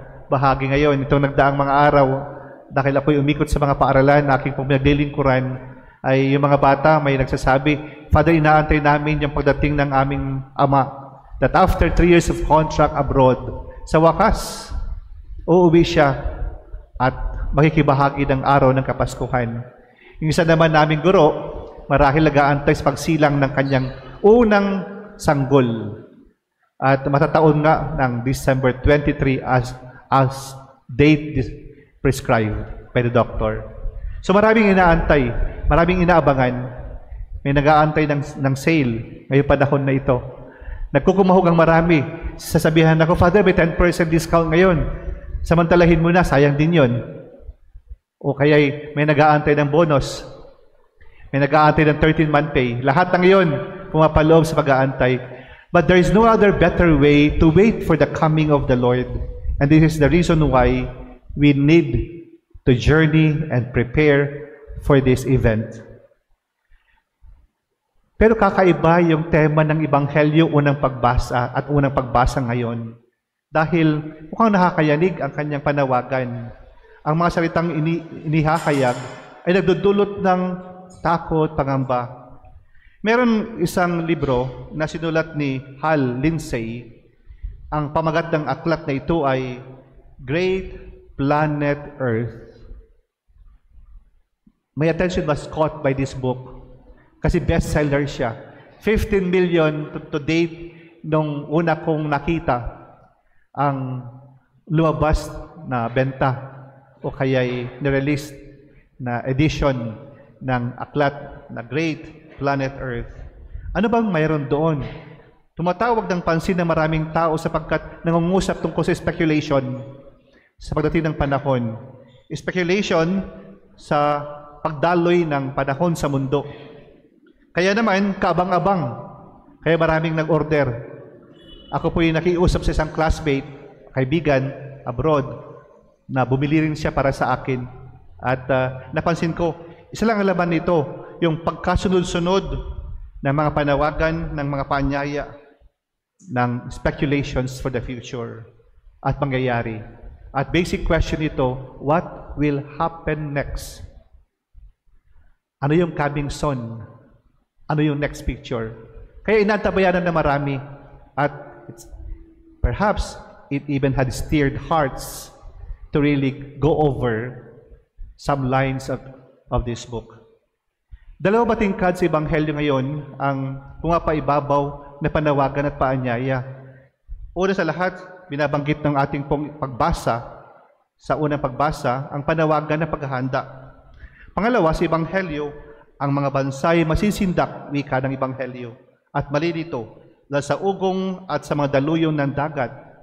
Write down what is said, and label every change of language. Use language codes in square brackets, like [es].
[tl] Bahagi ngayon, itong nagdaang mga araw, dahil ako'y umikot sa mga paaralan na aking pong pinaglilingkuran, ay yung mga bata may nagsasabi, Father, inaantay namin yung pagdating ng aming ama, [en] that after 3 years of contract abroad, [tl] sa wakas, uuwi siya at makikibahagi ng araw ng Kapaskuhan. Yung isa naman naming guro, marahil nag-aantay sa pagsilang ng kanyang unang sanggol. At matataon nga ng [en] December 23 as date prescribed by the doctor. [tl] So maraming inaantay, maraming inaabangan. May nag-aantay ng sale ngayong panahon na ito. Nagkukumahog ang marami. Sasabihan ako, Father, may 10% discount ngayon. Samantalahin mo na, sayang din yun. O kaya may nag-aantay ng bonus. May nag-aantay ng 13-month pay. Lahat ng iyon pumapaloob sa pag-aantay. [en] But there is no other better way to wait for the coming of the Lord. And this is the reason why we need to journey and prepare for this event. [tl] Pero kakaiba yung tema ng Ebanghelyo unang pagbasa at unang pagbasa ngayon. Dahil mukhang nakakayanig ang kanyang panawagan. Ang mga salitang inihakayag ay nagdudulot ng takot, pangamba. Meron isang libro na sinulat ni Hal Lindsey. Ang pamagat ng aklat na ito ay Great Planet Earth. [en] My attention was caught by this book [tl] kasi bestseller siya. 15 million to date nung una kong nakita ang lumabas na benta o kaya'y nirelease na edition ng aklat na Great Planet Earth. Ano bang mayroon doon? Tumatawag ng pansin ng maraming tao sapagkat nangungusap tungkol sa speculation sa pagdating ng panahon. Speculation sa pagdaloy ng panahon sa mundo. Kaya naman, kaabang-abang. Kaya maraming nag-order. Ako po yung nakiusap sa isang classmate, kaibigan, abroad, na bumili rin siya para sa akin. At napansin ko, isa lang ang laman nito, yung pagkasunod-sunod ng mga panawagan, ng mga paanyaya, ng [en] speculations for the future [tl] at mangyayari. [en] At basic question ito, what will happen next? [tl] Ano yung coming soon? Ano yung next picture? Kaya inantabayanan na marami at [en] perhaps it even had steered hearts to really go over some lines of this book. [tl] Dalawa tingkad sa Ebanghelyo ngayon ang pumapaibabaw na panawagan at paanyaya. Una sa lahat, binabanggit ng ating pagbasa, sa unang pagbasa, ang panawagan na paghahanda. Pangalawa, sa Ebanghelyo, ang mga bansa ay masisindak, wika ng Ebanghelyo, at malilito dahil sa ugong at sa mga daluyong ng dagat.